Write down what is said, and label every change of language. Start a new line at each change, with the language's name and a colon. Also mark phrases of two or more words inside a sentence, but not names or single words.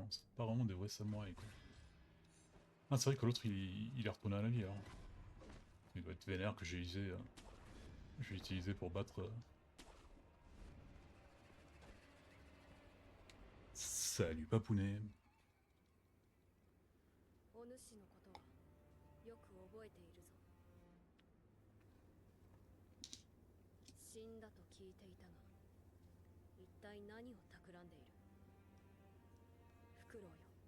French: C'est pas vraiment des vrais samouraïs quoi. Ah, c'est vrai que l'autre il est retourné à la vie alors. Il doit être vénère que j'ai utilisé pour battre. Salut Papounet.
Japanese: お主のことはよく覚えているぞ。死んだと聞いていたが、一体何を企んでいる？フクロウよ。